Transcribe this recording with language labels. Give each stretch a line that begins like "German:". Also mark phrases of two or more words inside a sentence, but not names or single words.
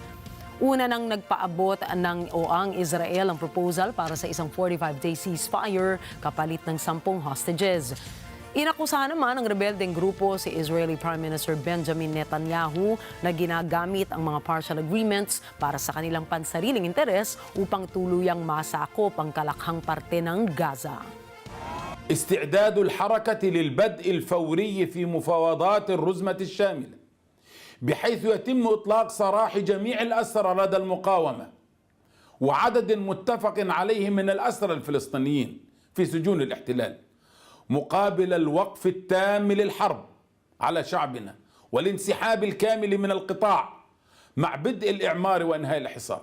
Filipino: Una nang nagpaabot ang Israel ang proposal para sa isang 45-day ceasefire kapalit ng 10 hostages. Inakusahan naman ng rebeldeng grupo si Israeli Prime Minister Benjamin Netanyahu na ginagamit ang mga
English: partial agreements
Filipino: para sa kanilang pansariling interes upang tuluyang masakop ang kalakhang parte ng Gaza.
Arabic: استعداد الحركة للبدء الفوري في مفاوضات الرزمة الشاملة بحيث يتم إطلاق سراح جميع الأسرى لدى المقاومة وعدد متفق عليه من الأسرى الفلسطينيين في سجون الاحتلال مقابل الوقف التام للحرب على شعبنا والانسحاب الكامل من القطاع مع بدء الإعمار وإنهاء الحصار.